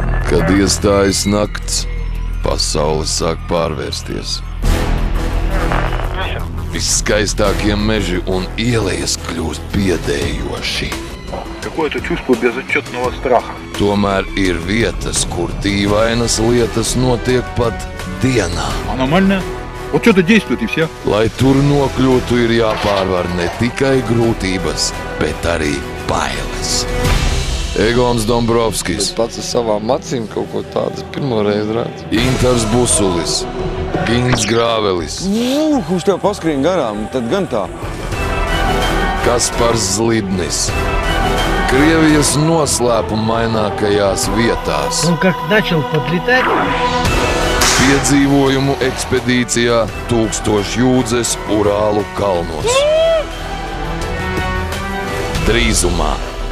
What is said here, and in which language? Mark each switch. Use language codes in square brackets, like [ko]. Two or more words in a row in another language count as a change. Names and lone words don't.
[lv] Kad iestājas nakts, pasaule sāk pārvērsties. Visskaistākie meži un ielas kļūst biedējoši. [ru] Какое-то чувство безотчетного страха. [lv] Tomēr ir vietas, kur dīvainas lietas notiek pat dienā. [ru] А нормально? Вот что-то действует и все. [lv] Lai tur nokļūtu, ir jāpārvar ne tikai grūtības, bet arī bailes. Egons Dombrovskis, Pats ar savām acīm kaut ko tādu pirmo reizi redzu. Intars Busulis, Gins Grāvelis, Kurš tev paskrien garām, tad gan tā. Kaspars Zlidnis. Krievijas noslēpumainākajās vietās. [ru] Он как начал подлетать. [lv] Piedzīvojumu ekspedīcijā 1000 jūdzes Urālu kalnos. Drīzumā